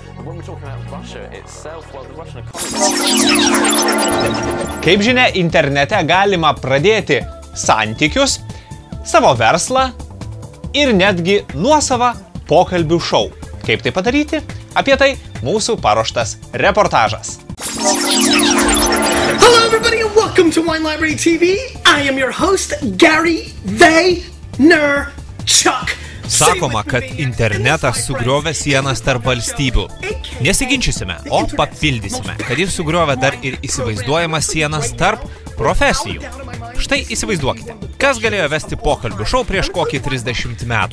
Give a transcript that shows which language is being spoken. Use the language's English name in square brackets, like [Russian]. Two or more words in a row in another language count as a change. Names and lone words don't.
[Lithuanian] Kaip žinia, internete galima pradėti santykius, savo verslą ir netgi nuosavą pokalbių šou. Kaip tai padaryti? Apie tai mūsų paruoštas reportažas. [English] Hello everybody and welcome to Wine Library TV. I am your host Gary Vaynerchuk. [Lithuanian] Sakoma, kad internetas sugriovė sienas tarp valstybių. Nesiginčysime, o papildysime, kad jis sugriovė dar ir įsivaizduojamas sienas tarp profesijų. Štai įsivaizduokite, kas galėjo vesti pokalbių šou prieš kokį 30 metų.